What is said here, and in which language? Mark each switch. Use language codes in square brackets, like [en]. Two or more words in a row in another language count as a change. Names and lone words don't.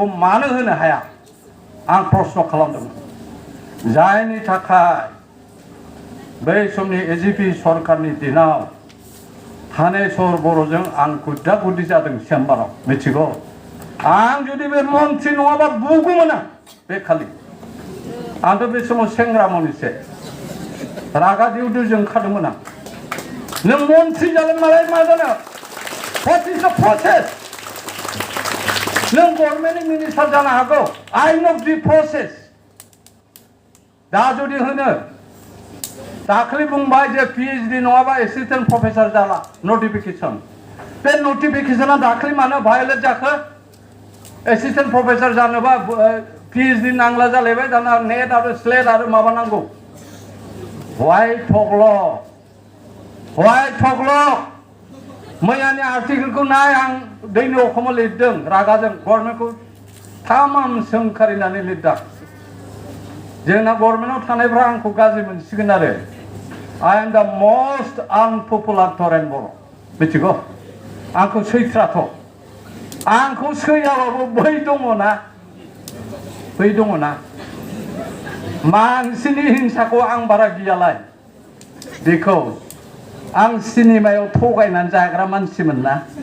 [brx] मानो होनो हाया आं प्रश्न खालामदोंमोन जायनि थाखाय बै समनि एजिपि सरकारनि दिनाव थानेश्वर बर'जों आं गुद्दा गुद्दि जादों चेम्बाराव मिथिगौ आं जुदि बे मन्थ्रि नङाबा बुगौमोन आं बे खालि आंथ' बे समाव सेंग्रामोन एसे रागा दिउ दिउ जोंखादोंमोन आं नों मन्थ्रि जागोन मालाय मा जानो [en] What is the process? [brx] नों गभर्नमेन्टनि मिनिस्टार जानो हागौ [en] I know the process [brx] दा जुदि होनो दाखालि बुंबाय जे PhD नङाबा [en] assistant professor [brx] जाला नटिफिकेसन बे नटिफिकेसना दाखालि मानो भायलेट जाखो [en] assistant professor [brx] जानोबा PhD नांला जालायबाय दाना नेट आरो स्लेट आरो माबा नांगौ Why थग्ल मैयानि आर्टिकेलखौ नाय आं दैनि अखमाव लिरदों रागाजों गभर्नमेन्टखौ थामाम सोंखारिनानै लिरदों जोंना गभर्नमेन्टआव थानायफ्रा आंखौ गाज्रि मोनसिगोन आरो [en] I am the most unpopular [brx] थ'रख बर' मिथिगौ आंखौ सैथ्राथ' आंखौ सैयाबाबो बै दङना मानसिनि हिंसाखौ आं बारा गियालाय बेखौ आं सिनेमायाव थगायनानै जाग्रा मानसिमोन ना